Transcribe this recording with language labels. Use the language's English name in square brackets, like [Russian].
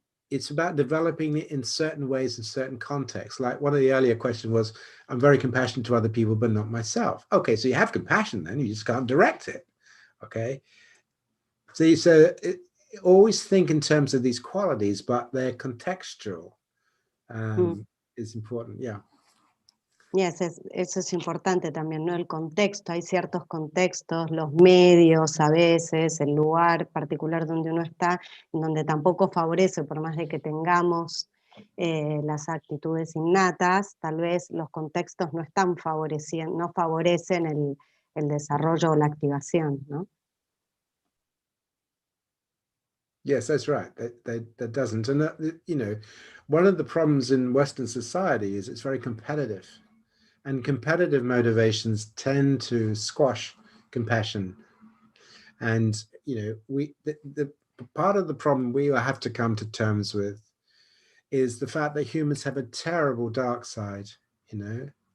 [English] It's about developing it in certain ways, in certain contexts. Like one of the earlier questions was, I'm very compassionate to other people, but not myself. Okay, so you have compassion then, you just can't direct it. Okay. So always think in terms of these qualities, but they're contextual. Is important, yeah. [Spanish] Yes, eso es importante también, ¿no? El contexto, hay ciertos contextos, los medios a veces, el lugar particular donde uno está, donde tampoco favorece, por más de que tengamos las actitudes innatas, tal vez los contextos no están no favorecen el desarrollo o la activación, ¿no? [English] Yes, that's right. That doesn't. And you know, one of the problems in Western society is it's very competitive. And competitive motivations tend to squash compassion. And, you know, the part of the problem we have to come to terms with is the fact that humans have a terrible dark side, you know.